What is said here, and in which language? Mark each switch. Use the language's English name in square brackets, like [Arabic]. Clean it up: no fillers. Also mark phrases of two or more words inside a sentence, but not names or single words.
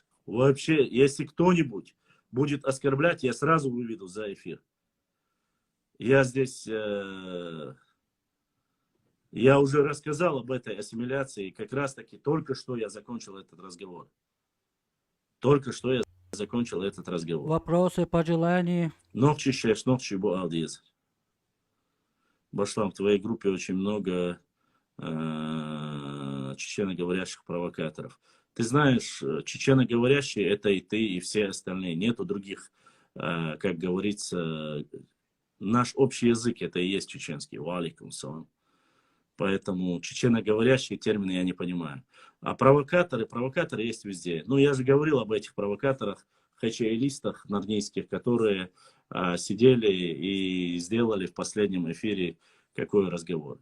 [Russian] Вообще, если кто-нибудь будет оскорблять, я сразу выведу за эфир. Я здесь, я уже рассказал об этой ассимиляции, как раз таки только что я закончил этот разговор. Вопросы, пожелания? Ногчи шеш, ногчи буалдиз. Башлам, в твоей группе очень много чеченоговорящих провокаторов. Ты знаешь, чеченоговорящие это и ты, и все остальные. Нету других, как говорится, наш общий язык это и есть чеченский. [Arabic] وعليكم السلام. [Russian] Поэтому чеченоговорящие термины я не понимаю. А провокаторы есть везде. Ну, я же говорил об этих провокаторах, хачаилистах нарнийских, которые сидели и сделали в последнем эфире какой разговор.